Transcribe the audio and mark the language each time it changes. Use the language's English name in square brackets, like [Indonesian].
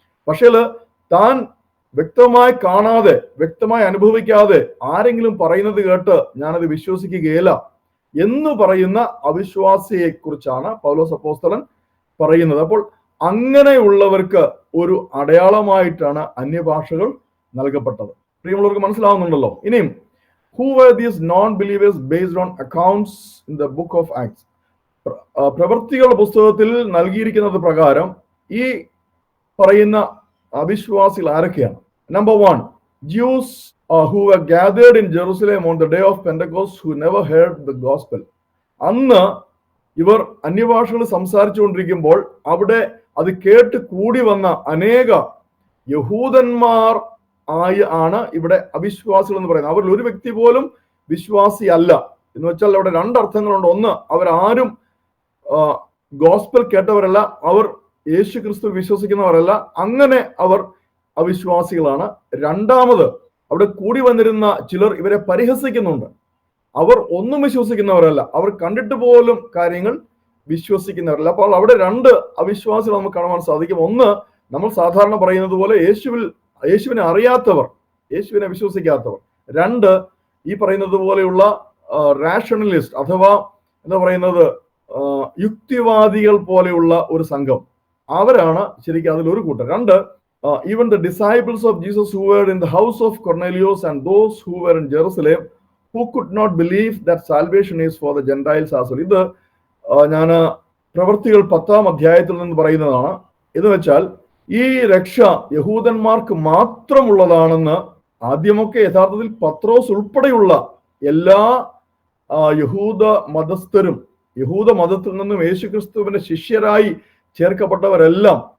[Malayalam] പക്ഷേ താൻ വ്യക്തമായി കാണാതെ, വ്യക്തമായി അനുഭവിക്കാതെ ആരെങ്കിലും പറയുന്നത് കേട്ട് ഞാനത് വിശ്വസിക്കുകയില്ല എന്ന് പറയുന്ന അവിശ്വാസിയെ കുറിച്ചാണ് പൗലോസ് അപ്പോസ്തലൻ പറയുന്നത്. അപ്പോൾ അങ്ങനെയുള്ളവർക്ക് ഒരു അടയാളമായിട്ടാണ് അന്യഭാഷകൾ നൽകപ്പെട്ടത്. പ്രിയമുള്ളവർക്ക് മനസ്സിലാവുന്നുണ്ടല്ലോ. ഇനിയും [English] who were these non-believers based on accounts in the book of Acts? [Malayalam] പ്രവൃത്തികളുടെ പുസ്തകത്തിൽ നൽകിയിരിക്കുന്നത് പ്രകാരം ഈ പറയുന്ന അവിശ്വാസികൾ ആരൊക്കെയാണ്? Number 1, [English] Jews who were gathered in Jerusalem on the day of Pentecost who never heard the gospel. [Malayalam] അന്ന് ഇവർ അന്യഭാഷകൾ സംസാരിച്ചുകൊണ്ടിരിക്കുമ്പോൾ അവിടെ അത് കേട്ട് കൂടി വന്ന അനേക യഹൂദന്മാർ ആണ് ഇവിടെ അവിശ്വാസികൾ എന്ന് പറയുന്നത്. അവരിൽ ഒരു വ്യക്തി പോലും വിശ്വാസി അല്ല. എന്ന് വെച്ചാൽ അവിടെ 2 അർത്ഥങ്ങളുണ്ട്. ഒന്ന്, അവരാരും ഗോസ്പൽ കേട്ടവരല്ല, അവർ യേശു ക്രിസ്തു വിശ്വസിക്കുന്നവരല്ല, അങ്ങനെ അവർ അവിശ്വാസികളാണ്. രണ്ടാമത്, അവിടെ കൂടി വന്നിരുന്ന ചിലർ ഇവരെ പരിഹസിക്കുന്നുണ്ട്. അവർ ഒന്നും വിശ്വസിക്കുന്നവരല്ല, അവർ കണ്ടിട്ട് പോലും കാര്യങ്ങൾ വിശ്വസിക്കുന്നവരല്ല. അപ്പോൾ അവിടെ 2 അവിശ്വാസികൾ നമുക്ക് കാണുവാൻ സാധിക്കും. ഒന്ന്, നമ്മൾ സാധാരണ പറയുന്നത് പോലെ യേശുവിനെ അറിയാത്തവർ, യേശുവിനെ വിശ്വസിക്കാത്തവർ. 2, ഈ പറയുന്നത് പോലെയുള്ള റാഷണലിസ്റ്റ് അഥവാ എന്താ പറയുന്നത്, യുക്തിവാദികൾ പോലെയുള്ള ഒരു സംഘം. അവരാണ് ശരിക്കും അതിലൊരു കൂട്ടർ. [English] 2, even the disciples of Jesus who were in the house of Cornelius and those who were in Jerusalem who could not believe that salvation is for the Gentiles as well. [Malayalam] ഇത് ഞാൻ പ്രവൃത്തികൾ 10-ാം അധ്യായത്തിൽ നിന്ന് പറയുന്നതാണ്. എന്ന് വെച്ചാൽ ഈ രക്ഷ യഹൂദന്മാർക്ക് മാത്രമുള്ളതാണെന്ന് ആദ്യമൊക്കെ യഥാർത്ഥത്തിൽ പത്രോസ് ഉൾപ്പെടെയുള്ള എല്ലാ യഹൂദ മതസ്ഥരും, യഹൂദ മതത്തിൽ നിന്നും യേശുക്രിസ്തുവിന്റെ ശിഷ്യരായി ചേർക്കപ്പെട്ടവരെല്ലാം